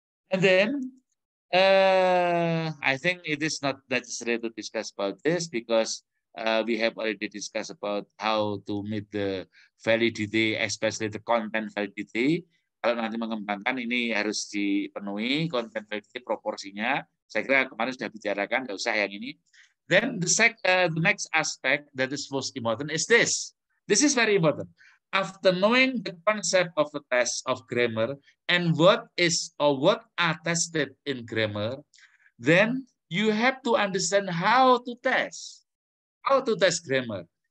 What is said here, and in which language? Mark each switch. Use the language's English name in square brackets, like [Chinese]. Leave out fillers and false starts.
[English] And then I think it is not necessary to discuss about this because we have already discussed about how to meet the validity, especially the content validity. [Indonesian] Kalau nanti mengembangkan ini harus dipenuhi content validity proporsinya. Saya kira kemarin sudah bicarakan, nggak usah yang ini. [English] Then the next aspect that is most important is this. This is very important. After knowing the concept of the test of grammar and what is or what are tested in grammar, then you have to understand how to test grammar.